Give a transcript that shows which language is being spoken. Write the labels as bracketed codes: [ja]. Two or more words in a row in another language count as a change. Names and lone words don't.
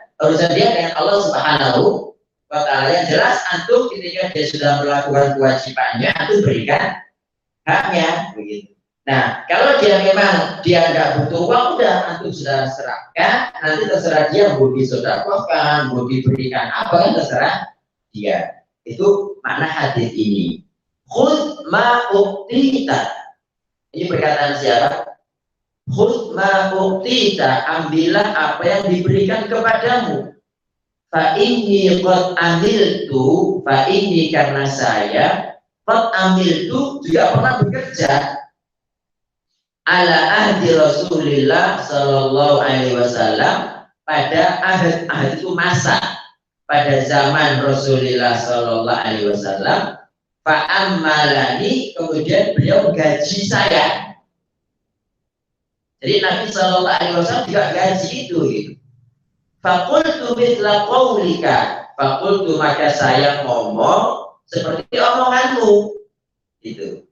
[id] Urusan dia dengan Allah [ar] سبحانه وتعالى. [id] Yang jelas antum ketika dia sudah melakukan kewajibannya, antum berikan haknya, begitu. Nah, kalau dia memang dia nggak butuh uang, udah antum sudah serahkan, nanti terserah dia mau disedekahkan, mau diberikan apa kan terserah dia. Itu makna hadis ini. [ar] خذ ما أعطيت. [id] Ini perkataan siapa? [ar] خذ ما أعطيت, [id] ambillah apa yang diberikan kepadamu. [ar] فإني قد عملت فإني [id] karena saya [ar] قد عملت [id] juga pernah bekerja [ar] على عهد رسول الله صلى الله عليه وسلم, [id] pada ahad itu masa pada zaman Rasulullah [ar] صلى الله عليه وسلم. [id] Fa'ammalani, kemudian beliau gaji saya. Jadi Nabi [ar] صلى الله عليه وسلم [id] juga gaji itu gitu. [ar] فقلت مثل قولك فقلت, [id] maka saya ngomong seperti omonganmu gitu.